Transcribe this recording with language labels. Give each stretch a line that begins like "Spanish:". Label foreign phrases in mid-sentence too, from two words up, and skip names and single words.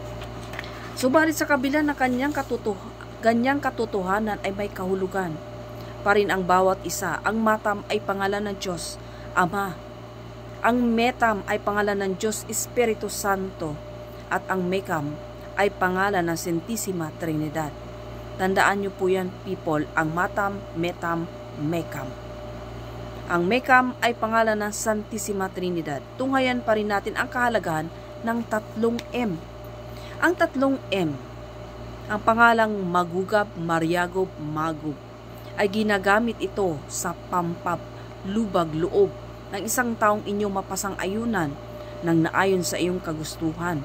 Filipino: Subalit sa kabila ng ganyang katotohanan ay may kahulugan. pa rin ang bawat isa. Ang matam ay pangalan ng Diyos Ama. Ang metam ay pangalan ng Diyos Espiritu Santo. At ang mekam ay pangalan ng Santisima Trinidad. Tandaan niyo po yan, people. Ang matam, metam, mekam. Ang mekam ay pangalan ng Santisima Trinidad. Tunghayan pa rin natin ang kahalagahan ng 3 M. Ang 3 M, ang pangalang Magugab, Maryagub, Magub, ay ginagamit ito sa pampaplubag-loob ng isang taong inyong mapasang-ayunan ng naayon sa iyong kagustuhan.